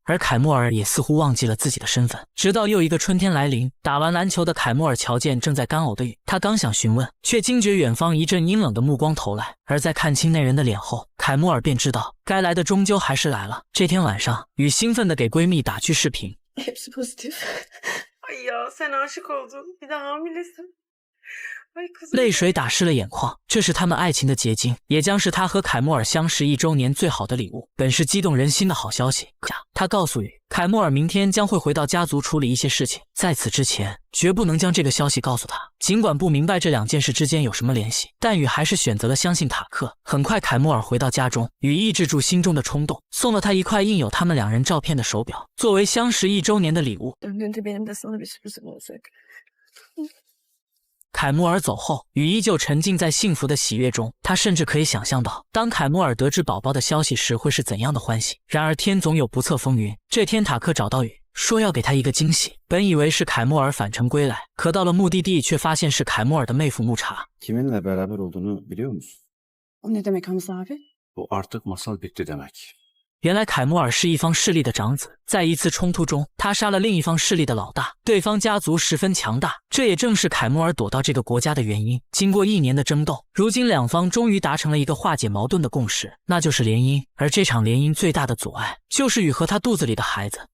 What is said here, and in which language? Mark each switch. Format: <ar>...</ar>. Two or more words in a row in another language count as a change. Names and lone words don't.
<zh>而凯莫尔也似乎忘记了自己的身份，直到又一个春天来临，打完篮球的凯莫尔瞧见正在干呕的雨，他刚想询问，却惊觉远方一阵阴冷的目光投来，而在看清那人的脸后，凯莫尔便知道该来的终究还是来了。这天晚上，雨兴奋地给闺蜜打去视频。</zh> <tr>Hepsi pozitif. Ay ya sen aşık oldun. Bir de hamilesin.</tr> <zh>泪水打湿了眼眶，这是他们爱情的结晶，也将是他和凯莫尔相识1周年最好的礼物。本是激动人心的好消息，他告诉雨，凯莫尔明天将会回到家族处理一些事情，在此之前绝不能将这个消息告诉他。尽管不明白这两件事之间有什么联系，但雨还是选择了相信塔克。很快凯莫尔回到家中，雨抑制住心中的冲动，送了他一块印有他们两人照片的手表，作为相识1周年的礼物。</zh> <tr>Döndüğünde benim de sana bir sürprizim olacak.</tr> <zh>凯莫尔走后，雨依旧沉浸在幸福的喜悦中。他甚至可以想象到，当凯莫尔得知宝宝的消息时会是怎样的欢喜。然而天总有不测风云，这天塔克找到雨，说要给他一个惊喜。本以为是凯莫尔返程归来，可到了目的地却发现是凯莫尔的妹夫木茶。</zh> <tr>Kiminle beraber olduğunu biliyor musun? O ne demek Hamza abi? Bu artık masal bitti demek.</tr> <zh>原来凯莫尔是一方势力的长子，在一次冲突中，他杀了另一方势力的老大，对方家族十分强大，这也正是凯莫尔躲到这个国家的原因。经过1年的争斗，如今两方终于达成了一个化解矛盾的共识，那就是联姻。而这场联姻最大的阻碍，就是雨和他肚子里的孩子。</zh>